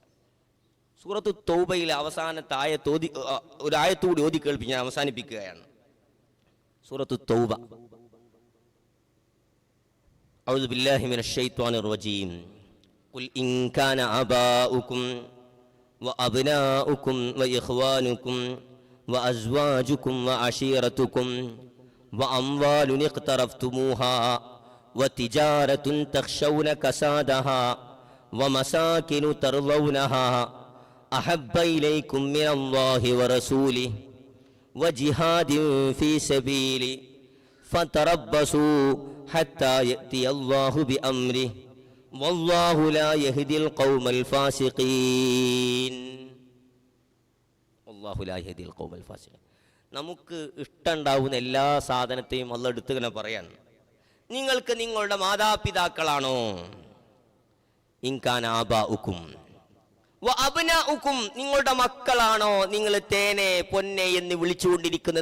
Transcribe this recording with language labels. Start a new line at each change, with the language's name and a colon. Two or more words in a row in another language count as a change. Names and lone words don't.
Malayalam: സൂറത്തു തൗബയിലെ അവസാനത്തെ ഒരു ആയത്തുകൂടി ഓതി കേൾപ്പിച്ച് ഞാൻ അവസാനിപ്പിക്കുകയാണ്. സൂറത്തു തൗബ.
Arabic: أعوذ بالله من الشيطان الرجيم. قل إن كان آباؤكم وأبناؤكم وإخوانكم وأزواجكم وعشيرتكم وأموال اقترفتموها وتجارة تخشون كسادها ومساكن ترضونها أحب إليكم من الله ورسوله وجهاد في سبيله فتربصوا حتى يأتي الله بأمره والله لا يهدي القوم الفاسقين والله لا يهدي القوم الفاسقين.
Malayalam: നമുക്ക് ഇഷ്ടമുണ്ടാവുന്ന എല്ലാ സാധനത്തെയും അള്ളാഹ് എടുത്ത് ഇങ്ങനെ പറയാൻ, നിങ്ങൾക്ക് നിങ്ങളുടെ മാതാപിതാക്കളാണോ,
Arabic: إن كان آباؤكم و أبناؤكم,
Malayalam: നിങ്ങളുടെ മക്കളാണോ, നിങ്ങൾ തേനെ പൊന്നെ എന്ന് വിളിച്ചുകൊണ്ടിരിക്കുന്ന